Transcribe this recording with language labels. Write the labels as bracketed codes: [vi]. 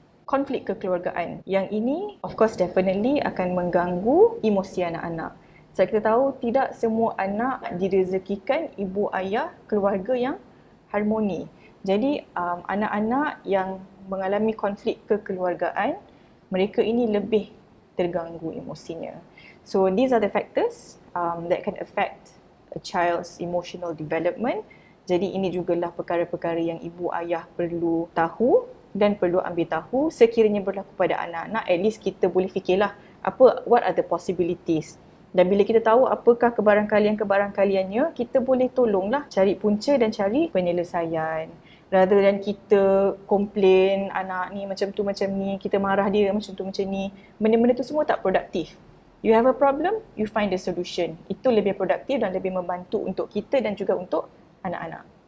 [ms] Konflik kekeluargaan. Yang ini [en] of course definitely [ms] akan mengganggu emosi anak-anak. Sebab kita tahu tidak semua anak direzekikan ibu ayah keluarga yang harmoni. Jadi anak-anak yang mengalami konflik kekeluargaan, mereka ini lebih terganggu emosinya. [en] So these are the factors that can affect a child's emotional development. [ms] Jadi ini jugalah perkara-perkara yang ibu ayah perlu tahu dan perlu ambil tahu sekiranya berlaku pada anak-anak. [en] At least [ms] kita boleh fikirlah [en] what are the possibilities. [ms] Dan bila kita tahu apakah kebarangkalian-kebarangkaliannya, kita boleh tolonglah cari punca dan cari penyelesaian. [en] Rather than [ms] kita komplain anak ni macam tu macam ni, kita marah dia macam tu macam ni, benda-benda tu semua tak produktif. [en] You have a problem, you find the solution. [ms] Itu lebih produktif dan lebih membantu untuk kita dan juga untuk anak-anak.